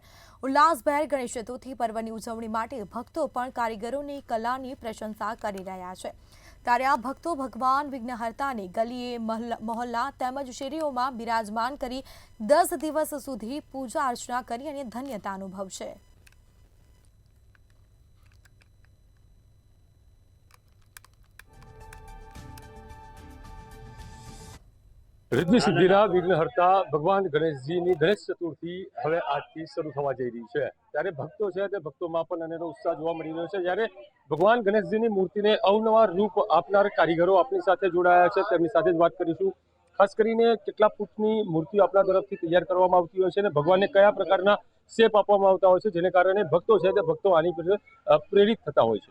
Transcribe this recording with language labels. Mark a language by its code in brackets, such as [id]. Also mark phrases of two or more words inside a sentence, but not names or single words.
[gu] ઉલ્લાસભેર ગણેશ ચતુર્થી પર્વની ઉજવણી માટે ભક્તો પણ કારીગરોની કલાની પ્રશંસા કરી રહ્યા છે। ત્યારે આ ભક્તો ભગવાન વિઘ્નહર્તાને ગલીએ મહોલ્લા તેમજ શેરીઓમાં બિરાજમાન કરી 10 દિવસ સુધી પૂજા અર્ચના કરી અને ધન્યતા અનુભવશે। રિદ્ધિ સિદ્ધિના વિઘ્નહર્તા ભગવાન ગણેશજીની ગણેશ ચતુર્થી હવે આજથી શરૂ થવા જઈ રહી છે। ત્યારે ભક્તો છે તે ભક્તોમાં પણ અનેરો ઉત્સાહ જોવા મળી રહ્યો છે। જ્યારે ભગવાન ગણેશજીની મૂર્તિને અવનવા રૂપ આપનાર કારીગરો આપણી સાથે જોડાયા છે, તેમની સાથે જ વાત કરીશું। ખાસ કરીને કેટલા ફૂટની મૂર્તિઓ આપણા તરફથી તૈયાર કરવામાં આવતી હોય છે અને ભગવાનને કયા પ્રકારના શેપ આપવામાં આવતા હોય છે, જેને કારણે ભક્તો છે તે ભક્તો આની પર પ્રેરિત થતા હોય છે।